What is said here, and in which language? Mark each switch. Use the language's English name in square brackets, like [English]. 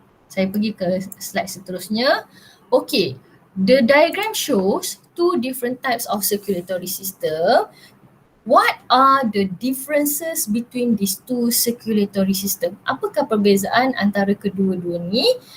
[Malay] Saya pergi ke slide seterusnya. [English] Okay, the diagram shows two different types of circulatory system. What are the differences between these two circulatory system? [Malay] Apakah perbezaan antara kedua-dua ni?